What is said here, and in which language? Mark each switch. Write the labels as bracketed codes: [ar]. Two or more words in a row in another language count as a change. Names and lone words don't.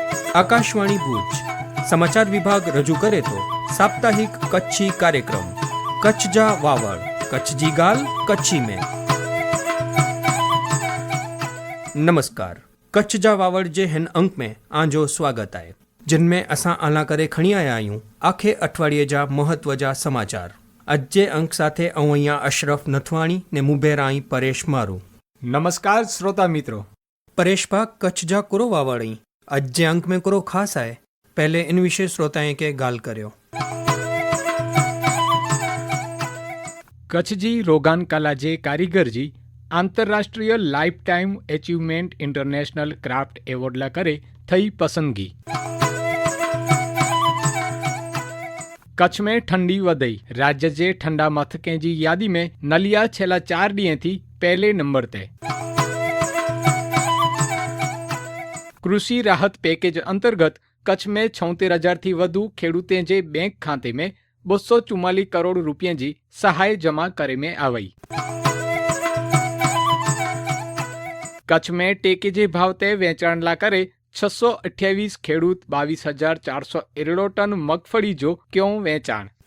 [gu] આકાશવાણી ભુજ સમાચાર વિભાગ રજૂ કરે તો સાપ્તાહિક કચ્છી કાર્યક્રમ કચ્છ જા વાવડ [kfr] कच्छजी गाल कच्छी में। नमस्कार, कच्छ जा वावड़ जे हिन अंक में आंजो स्वागत है, जिनमें असां आला करे खणी आया आहियूं आखे अठवाड़िए जा महत्व जा समाचार। अज जे अंक साथे अवैया अशरफ नथवाणी ने मुबेराई परेश मारू। नमस्कार श्रोता मित्रों। परेश भा कच्छ जा कुरो वावड़ी अज जे अंक में कुरो खास है, पहले इन विषय श्रोताएं के गाल कर्यो। कच्छजी रोगान कला जे कारीगर जी आंतरराष्ट्रीय लाइफ टाइम अचीवमेंट इंटरनेशनल क्राफ्ट एवॉर्ड ला करे थई पसंदगी। कच्छ में ठंडी वधई, राज्य जे ठंडा मथकें जी यादी में नलिया छेला 4 ॾींहं थी पहले नंबर ते। कृषि राहत पैकेज अंतर्गत कच्छ में 76,000 थी वधु खेडूतें जे बैंक खाते में 244 करोड़ रुपये जी सहाय जमा करे में आई। कच्छ में टेके जे भाव ते वेचाण ला करे 628 खेडूत 22,461 टन मगफड़ी जो क्यों वेचाण।